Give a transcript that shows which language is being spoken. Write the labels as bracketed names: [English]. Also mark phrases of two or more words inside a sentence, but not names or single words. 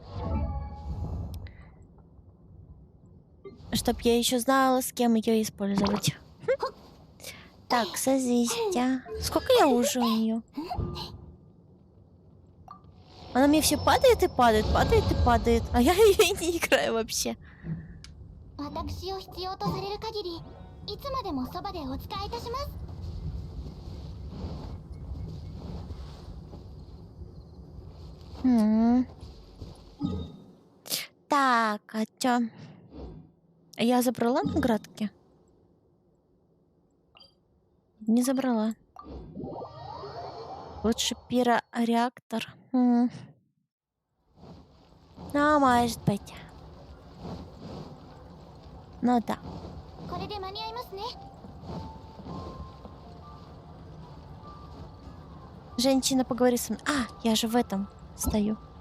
[Russian] Чтоб я еще знала, с кем ее использовать. Так, созвездия. Сколько я уже у нее? Она мне все падает и падает, а я ее не играю вообще. [Japanese] 私を必要とされる限り、いつまでもそばでお使いいたします。 [Russian] Так, а чё? Я забрала наградки? Не забрала. Лучше пиро-реактор. Ну, может быть. Ну да. [Japanese] これで間に合いますね。 [Russian] Женщина, поговори со мной. А, я же в этом стою.